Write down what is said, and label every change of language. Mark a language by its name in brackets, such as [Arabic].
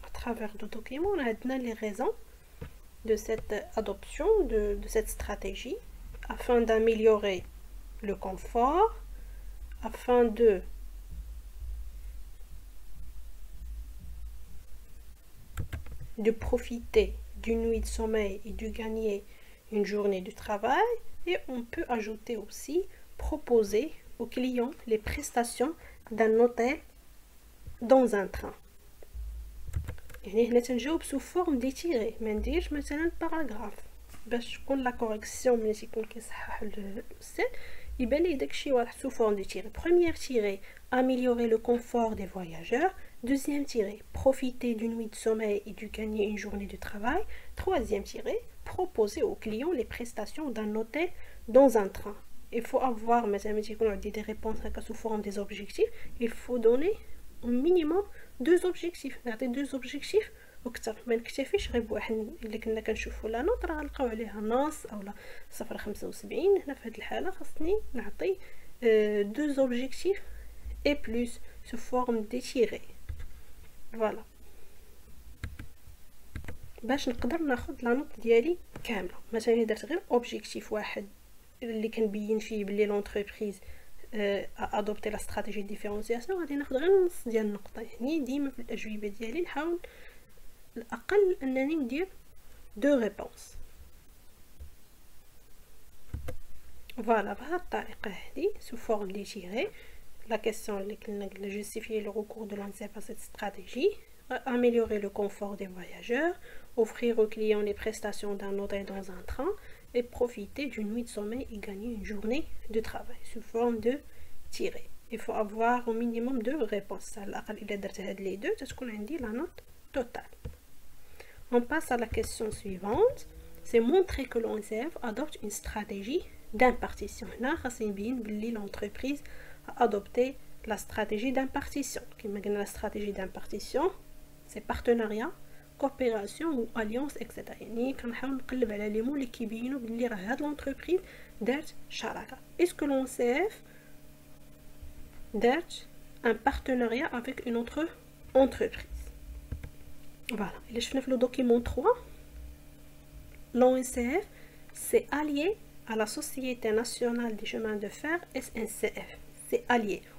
[French] À travers des documents, on a les raisons de cette adoption de cette stratégie afin d'améliorer le confort, afin de profiter d'une nuit de sommeil et de gagner une journée de travail. Et on peut ajouter aussi proposer aux clients les prestations d'un hôtel dans un train. [Arabic] هنا تنجاوب [French] sous forme d'étiré [Arabic] ما نديرش مثلا باراغراف باش تكون لا كوريكسيون ملي تيكون كيصحح الاستاذ يبان ليه داكشي واضح sous forme d'étiré. [French] Première tiré, améliorer le confort des voyageurs. Deuxième tiré, profiter d'une nuit de sommeil et de gagner une journée de travail. Troisième tiré, proposer aux clients les prestations d'un hôtel dans un train. Il faut avoir des réponses sous forme des objectifs. Il faut donner au minimum 2 objectifs. Deux objectifs [Arabic] وكثر ما نكتفيش غير بواحد. اللي كنا كنشوفوا لا نوت راه غنلقاو عليها نص اولا 0.75. هنا في هذه الحاله خاصني نعطي [French] 2 objectifs et plus sous forme d'étiré. [Arabic] فوالا باش نقدر ناخذ لا نوت ديالي كامله. مثلا درت غير اوبجيكتيف واحد اللي كنبين فيه بلي [French] لونتربريز ادوبتي لا استراتيجي دي ديفيرونسياسيون [Arabic] غادي ناخذ غير نص ديال النقطه. يعني ديما في الاجوبه ديالي نحاول الاقل انني ندير 2 ريبونس. فوالا بهذه الطريقه هذه [French] سو فورم دي تيري. La question est justifier le recours de l'ONCF à cette stratégie, améliorer le confort des voyageurs, offrir aux clients les prestations d'un hôtel dans un train et profiter d'une nuit de sommeil et gagner une journée de travail sous forme de tiré. Il faut avoir au minimum 2 réponses. Les 2, c'est ce qu'on a dit la note totale. On passe à la question suivante. C'est montrer que l'ONCF adopte une stratégie d'impartition. Là, l'entreprise a adopté la stratégie d'impartition. La stratégie d'impartition, c'est partenariat, coopération ou alliance, etc. [Arabic] يعني كنحاول نقلب على لي مو اللي كيبينوا بلي راه هاد لونتربريز دارت شراكه. [French] Est-ce que l'ONCF [Arabic] دارت [French] un partenariat avec une autre entreprise? Voilà, [Arabic] اللي شفنا في لو دوكيمون 3 [French] l'ONCF, c'est allié à la Société nationale des chemins de fer, SNCF. C'est allié.